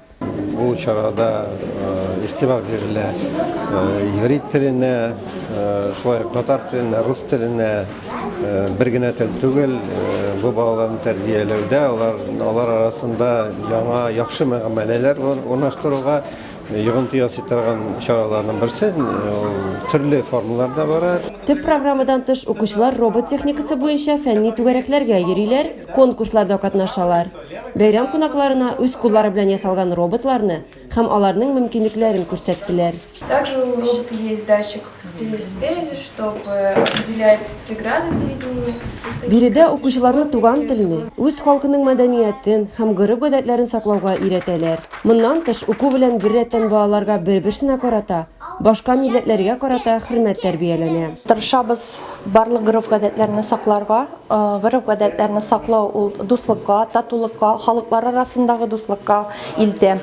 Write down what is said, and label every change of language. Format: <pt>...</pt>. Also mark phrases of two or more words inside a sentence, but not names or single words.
<tt>Бу чарада игътибар бирелә иврит теленә, шулай ук татар теленә, рус теленә, бер генә тел түгел, бу балаларны тәрбияләүдә алар арасында яңа яхшы мөгамәләләр урнаштыруга йогынты ясый торган чараларның берсе, төрле формаларда бар. Төп программадан тыш укучылар робот техникасы буенча фәнни түгәрәкләргә йөриләр, конкурсларда катнашалар. Бәйрәм кунакларына үз куллары белән ясалган роботларны һәм аларның мөмкинлекләрен күрсәттеләр.</tt> <ru>Также у робота есть датчик спереди, чтобы определять преграды перед ними.</ru> <tt>Биредә укучыларны туган телне, үз халкының мәдәниятен һәм гореф-гадәтләрен саклауга өйрәтәләр. Моннан тыш уку белән беррәттән балаларга бер-берсенә карата, башка милләтләргә карата хөрмәт тәрбияләнә. Тырышабыз барлык гореф-гадәтләрне сакларга. Гореф-гадәтләрне саклау ул дуслыкка, татулыкка, халыклар арасындагы дуслыкка илтә.</tt>